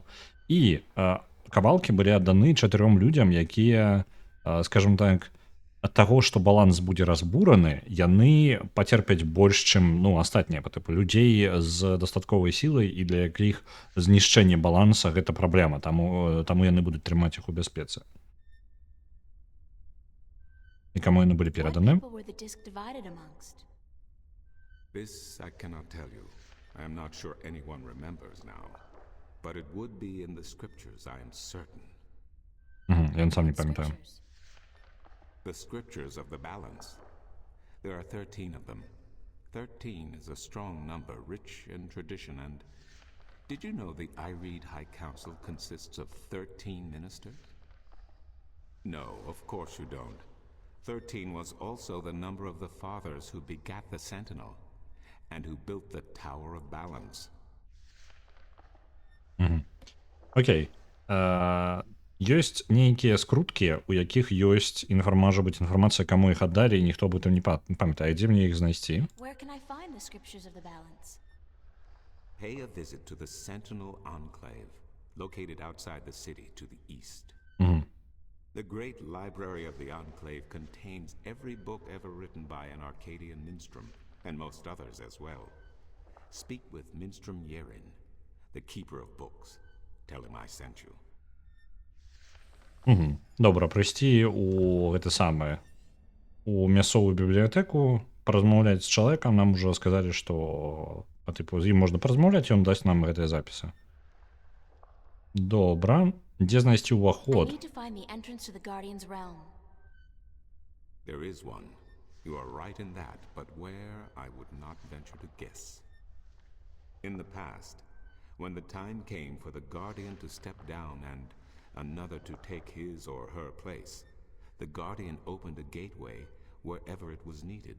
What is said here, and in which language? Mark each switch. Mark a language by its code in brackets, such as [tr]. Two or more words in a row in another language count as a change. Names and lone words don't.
[be] І кавалкі былі адданы 4 людзям, якія, скажем так, ад таго, што баланс будзе разбураны, яны пацерпяць больш, чым астатнія, па тыпу людзей з дастатковай сілай, і для якіх знішчэнне баланса гэта праблема, таму яны будуць трымаць іх у бяспецы. І каму яны былі пераданы? [en] This I cannot tell you. I am not sure anyone remembers now. But it would be in the scriptures, I am certain. [be] Я сам не памятаю. [en] The scriptures of the balance. There are 13 of them. 13 is a strong number, rich in tradition, and did you know the Ireed High Council consists of 13 ministers? No, of course you don't. 13 was also the number of the fathers who begat the Sentinel and who built the Tower of Balance. [be] Окей. Ёсць нейкія скруткі, у якіх ёсць можа быць інфармацыя, каму іх аддалі, і ніхто аб гэтым не памятае. Дзе мне іх знайсці? [en] Where can I find the scriptures of the balance? Pay a visit to the Sentinel Enclave, located outside the city to the east. The great library of the Enclave contains every book ever written by an Arcadian minstrel, and most others as well. Speak with Minstrom Yerin, the keeper of books. Tell him I sent you. [be] Добра, прыйсці у мясцовую бібліятэку, паразмаўляць з чалавекам, нам ужо сказалі, што з ім можна паразмаўляць, ён дасць нам гэтыя запісы. Добра. Дзе знайсці ўваход? [en] There is one. You are right in that, but where I would not venture to guess. In the past, when the time came for the Guardian to step down and another to take his or her place, the Guardian opened a gateway wherever it was needed.